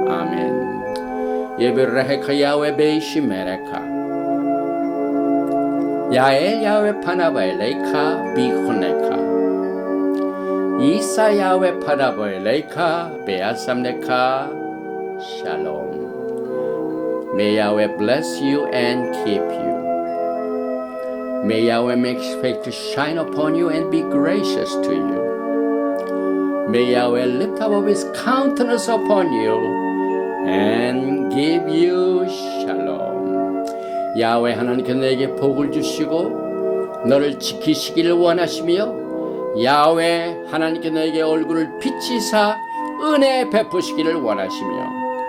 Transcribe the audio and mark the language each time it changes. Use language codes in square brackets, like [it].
[he] 아멘. 예베르헤카 야훼 베이시 메레카 야엘 야훼 파나바엘레이카 비혼레카 이사 야훼 파나바엘레이카 베아삼레카 샬롬. [en] May Yahweh bless you and keep you. May Yahweh make his face to shine upon you and be gracious to you. May Yahweh lift up his countenance upon you and give you shalom. [ko] 야훼 하나님께서 너에게 복을 주시고 너를 지키시기를 원하시며 야훼 하나님께서 너에게 얼굴을 비치사 은혜 베푸시기를 원하시며